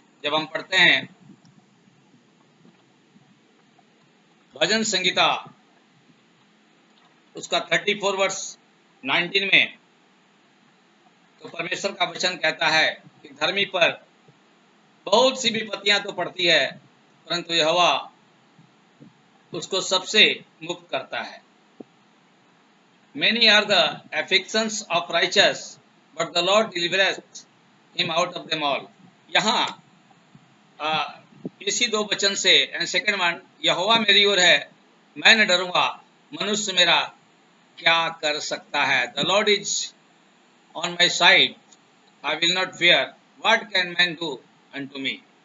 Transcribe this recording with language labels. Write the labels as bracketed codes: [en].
[hi] जब हम पढ़ते हैं भजन संगीता उसका 34 वर्ष 19 में, तो परमेश्वर का वचन कहता है कि धर्मी पर बहुत सी विपत्तियां तो पड़ती है परंतु यहोवा उसको सबसे मुक्त करता है। [en] Many are the afflictions of righteous, but the Lord delivereth him out of them all. [hi] यहाँ इसी दो वचन से सेकंड वन, यहोवा मेरी ओर है मैं न डरूंगा, मनुष्य मेरा क्या कर सकता है। [en] The lord is on my side, I will not fear, what can man do unto me.